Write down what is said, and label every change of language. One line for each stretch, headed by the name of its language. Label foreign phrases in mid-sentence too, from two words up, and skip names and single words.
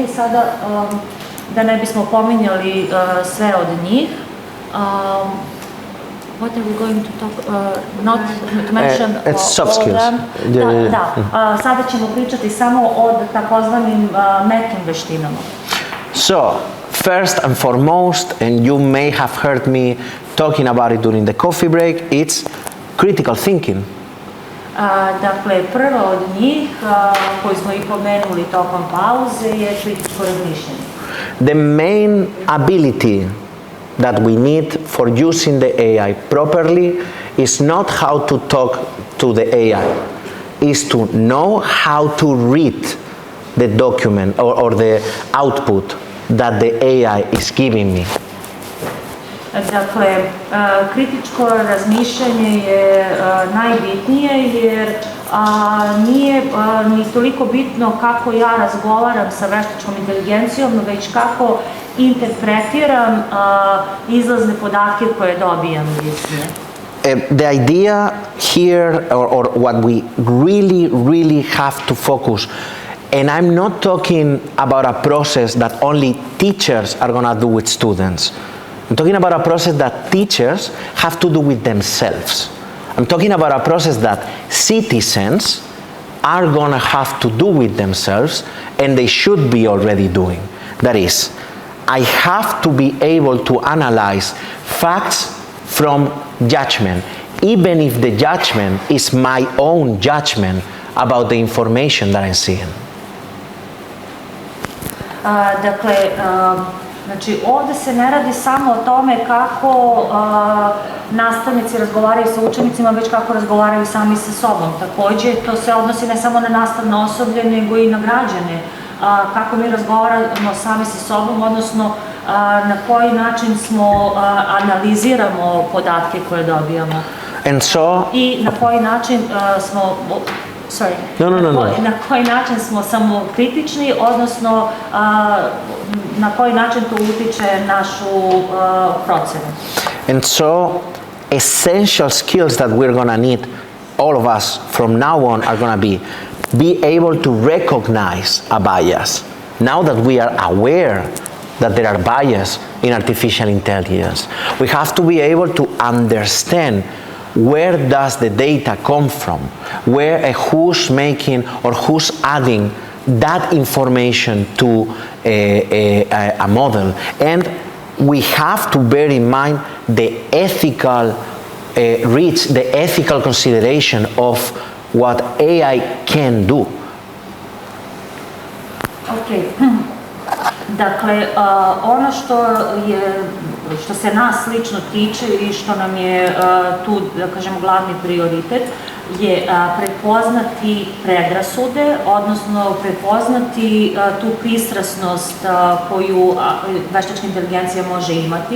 Serbian: I sada, da ne bismo pominjali sve od njih,
English: what are we going to talk, not to mention soft skills.
Serbian: Da, sada ćemo pričati samo o takozvanim mekim veštinama.
English: So, first and foremost, and you may have heard me talking about it during the coffee break, it's critical thinking.
Serbian: Dakle, prva od njih, koju smo i pomenuli tokom pauze, je kritičko razmišljanje.
English: The main ability that we need for using the AI properly is not how to talk to the AI, is to know how to read the document or the output that the AI is giving me.
Serbian: Dakle, kritičko razmišljanje je najbitnije jer nije ni toliko bitno kako ja razgovaram sa veštačkom inteligencijom, već kako interpretiram izlazne podatke koje dobijam iz nje.
English: The idea here, or what we really have to focus, and I'm not talking about a process that only teachers are going to do with students. I'm talking about a process that teachers have to do with themselves. I'm talking about a process that citizens are going to have to do with themselves, and they should be already doing. That is, I have to be able to analyze facts from judgment, even if the judgment is my own judgment about the information that I'm seeing.
Serbian: Dakle, znači, ovde se ne radi samo o tome kako nastavnici razgovaraju sa učenicima, već kako razgovaraju sami sa sobom. Takođe, to se odnosi ne samo na nastavno osoblje, nego i na građane. Kako mi razgovaramo sami sa sobom, odnosno na koji način smo analiziramo podatke koje dobijamo. I na koji način smo... Na koji način smo samokritični, odnosno na koji način to utiče našu procenu.
English: And so, essential skills that we're going to need, all of us from now on, are going to be able to recognize a bias. Now that we are aware that there are bias in artificial intelligence, we have to be able to understand where does the data come from, who's making or who's adding that information to a model. And we have to bear in mind the ethical the ethical consideration of what AI can do. Okay.
Serbian: Dakle, ono što se nas lično tiče i što nam je tu, da kažemo, glavni prioritet, je prepoznati predrasude, odnosno prepoznati tu pristrasnost koju veštačka inteligencija može imati.